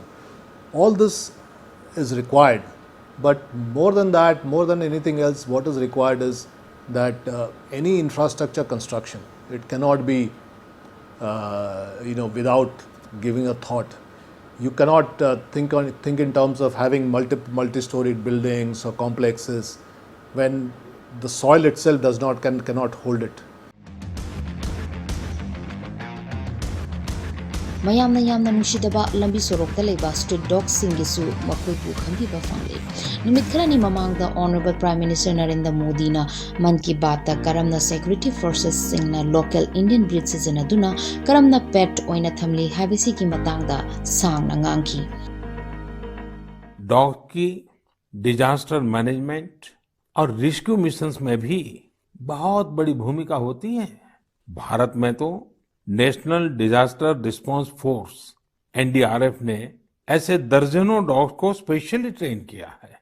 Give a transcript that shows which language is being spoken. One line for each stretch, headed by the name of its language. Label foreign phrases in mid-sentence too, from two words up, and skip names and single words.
English: All this is required, but more than that, more than anything else, what is required is that any infrastructure construction, it cannot be without giving a thought. You cannot think in terms of having multi-storied buildings or complexes when the soil itself cannot hold it.
Manipuri: mayamna yamna nungsidaba lambi sorokta leba
English: street dogs
Manipuri: singisu makoi bu khambiba family numit kharani mamangda
English: honorable prime minister
Manipuri: Narendra Modi na man ki baat ta karamna
English: security forces
Manipuri: singna
English: local indian breed
Manipuri: sejanaduna karamna pet oina thamli habisi ki matangda sang nangangki
Hindi: डॉग की
English: disaster management
Hindi: और
English: rescue missions
Hindi: में भी बहुत बड़ी भूमिका होती है। भारत में तो नेशनल डिजास्टर रिस्पांस फोर्स एनडीआरएफ ने ऐसे दर्जनों डॉग्स को
English: specially train
Hindi: किया है।